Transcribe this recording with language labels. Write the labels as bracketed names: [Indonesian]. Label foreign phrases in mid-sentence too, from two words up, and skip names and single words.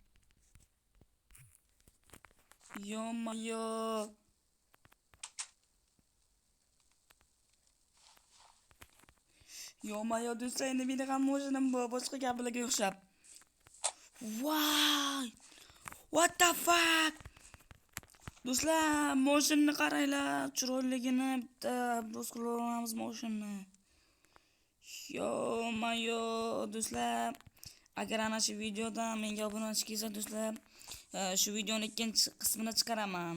[Uzbek] Yemayu. Yemayu do'stlar, endi meni ham mashinam bor, boshqa gaplarga o'xshab. Voy! [English] What the fuck? [Uzbek] Do'stlar, mashinani qaranglar, chiroyligini bitta brusqilamiz mashinani. Yo-mayo, do'stlar, agar ana shu videodan menga obunachi kelsa do'stlar, shu videoning ikkinchi qismini chiqaraman.